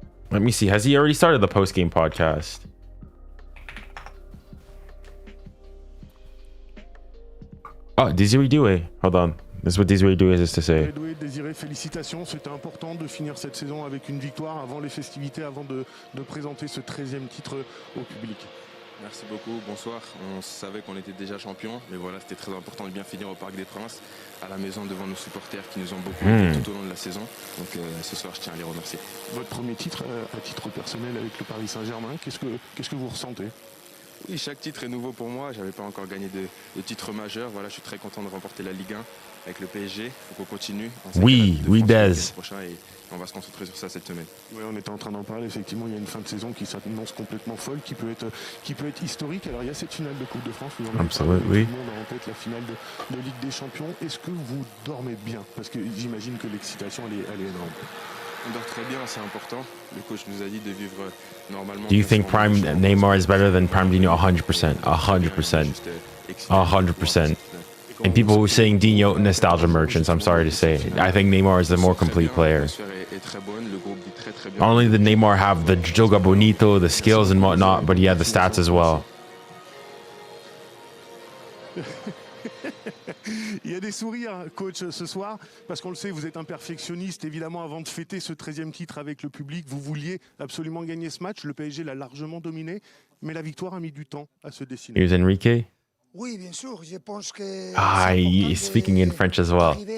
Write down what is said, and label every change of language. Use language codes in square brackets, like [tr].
[en] Let me see. Has he already started the post game podcast? Oh, 𝙎𝙊𝘾𝘼𝙎𝙏. Hold on. This is what 𝙎𝙊𝘾𝘼𝘋𝘼 has to say. [fr] 𝙎𝙊𝘾𝘼𝘋𝘼, félicitations, c'était important de finir cette saison avec une victoire avant les festivités, avant de présenter ce 13e titre au public. Merci beaucoup, bonsoir. On savait qu'on était déjà champion, mais voilà, c'était très important de bien finir au Parc des Princes, à la maison devant nos supporters qui nous ont beaucoup aidés tout au long de la saison. Donc ce soir, je tiens à les remercier. Votre premier titre, à titre personnel avec le Paris Saint-Germain, qu'est-ce que vous ressentez? Oui, chaque titre est nouveau pour moi. Je n'avais pas encore gagné de titre majeur. Voilà, je suis très content de remporter la Ligue 1 avec le PSG. Il faut qu'on continue. Oui, Dez. Et on va se concentrer sur ça cette semaine. Oui, on était en train d'en parler. Effectivement, il y a une fin de saison qui s'annonce complètement folle, qui peut être historique. Alors, il y a cette finale de Coupe de France. Vous en avez parlé, tout le monde a en tête la finale de Ligue des Champions. Est-ce que vous dormez bien? Parce que j'imagine que l'excitation, elle est énorme. On dort très bien, c'est important. Le coach nous a dit de vivre normalement. [en] Do you think Prime Neymar is better than Prime Dino? 100%. 100%. 100%. And people who are saying Dino nostalgia merchants, I'm sorry to say. I think Neymar is the more complete player. Not only did Neymar have the joga bonito, the skills and whatnot, but he had the stats as well. [fr] Il y a des sourires, coach, ce soir, parce qu'on le sait, vous êtes un perfectionniste. Évidemment, avant de fêter ce 13e titre avec le public, vous vouliez absolument gagner ce match. Le PSG l'a largement dominé, mais la victoire a mis du temps à se dessiner. [en] Here's Enrique. [fr] Oui, bien sûr. Je pense que [en] he's speaking in French as well.